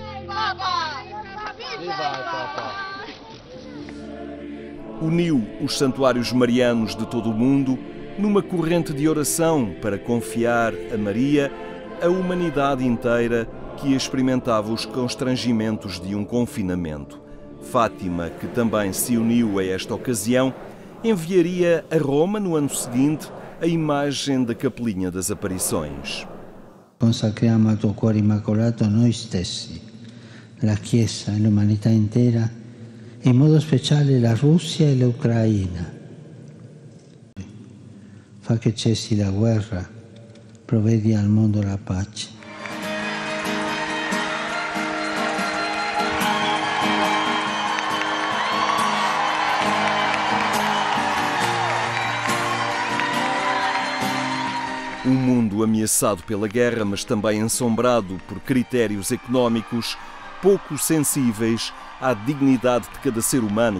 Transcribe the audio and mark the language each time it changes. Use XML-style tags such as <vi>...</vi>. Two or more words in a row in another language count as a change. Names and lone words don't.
<pt>Uniu os santuários marianos de todo o mundo numa corrente de oração para confiar a Maria a humanidade inteira que experimentava os constrangimentos de um confinamento. Fátima, que também se uniu a esta ocasião, enviaria a Roma no ano seguinte a imagem da Capelinha das Aparições.</pt> <it>Consacriamo al tuo cuore immacolato noi stessi, la Chiesa e l'umanità intera, in modo speciale la Russia e l'Ucraina. Fa che cessi la guerra, provvedi al mondo la pace.</it> <pt>Um mundo ameaçado pela guerra, mas também ensombrado por critérios económicos pouco sensíveis à dignidade de cada ser humano.</pt>